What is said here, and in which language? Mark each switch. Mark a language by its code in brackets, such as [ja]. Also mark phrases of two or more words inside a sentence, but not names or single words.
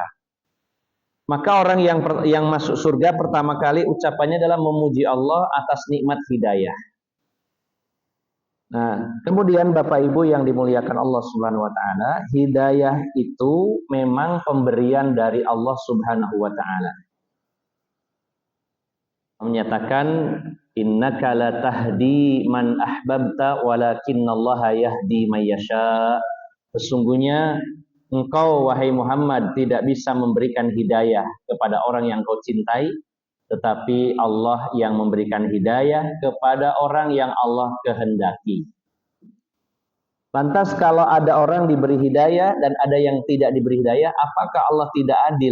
[id] Maka orang yang masuk surga pertama kali ucapannya adalah memuji Allah atas nikmat hidayah. Nah, kemudian Bapak Ibu yang dimuliakan Allah [ar] سبحانه وتعالى, [id] hidayah itu memang pemberian dari Allah [ar] سبحانه وتعالى. Menyatakan إنك لا تهدي من أحببت ولكن الله يهدي من يشاء. [id] Sesungguhnya engkau wahai Muhammad tidak bisa memberikan hidayah kepada orang yang kau cintai, tetapi Allah yang memberikan hidayah kepada orang yang Allah kehendaki. Lantas kalau ada orang diberi hidayah dan ada yang tidak diberi hidayah, apakah Allah tidak adil?